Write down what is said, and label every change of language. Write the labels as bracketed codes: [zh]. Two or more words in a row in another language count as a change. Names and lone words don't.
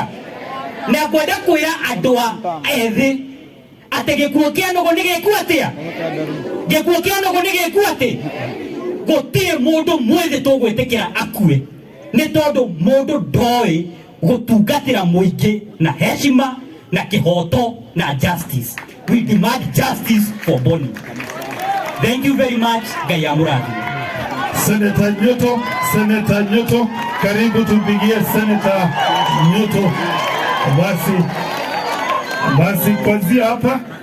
[ki] Na kwenda kwĩra andũ ethĩ atĩ gĩkuũ kĩa nũgũ nĩ gĩkuũ atĩa? Gĩkuũ kĩa nũgũ nĩ gĩkuũ atĩ? Gũtirĩ mũndũ mwĩthĩ tũgwĩtĩkĩra akue, nĩ tondũ mũndũ ndoĩ gũtungatĩra mũingĩ na heshima na kĩhoto na justice. [en] We demand justice for Boni. Thank you very much. [ki] Ngai amũrathime. [sw] Senator Nyoto, karibu tumpigie Senator Nyoto. Basi kwanzia hapa